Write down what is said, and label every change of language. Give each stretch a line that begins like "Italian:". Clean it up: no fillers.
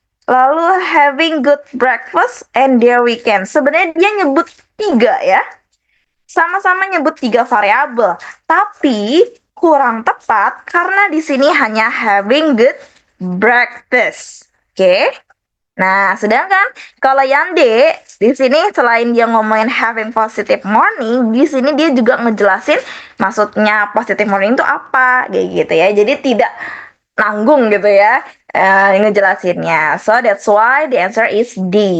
English: Lalu having good breakfast and their weekend.
Indonesian: Sebenarnya dia nyebut 3 ya. Sama-sama nyebut 3 variabel. Tapi kurang tepat karena di sini hanya
English: having good breakfast.
Indonesian: Oke. Nah, sedangkan kalau yang D, di sini selain dia ngomongin
English: having positive morning,
Indonesian: di sini dia juga ngejelasin maksudnya
English: positive morning
Indonesian: itu apa, kayak gitu ya. Jadi tidak nanggung gitu ya ngejelasinnya.
English: So that's why the answer is D.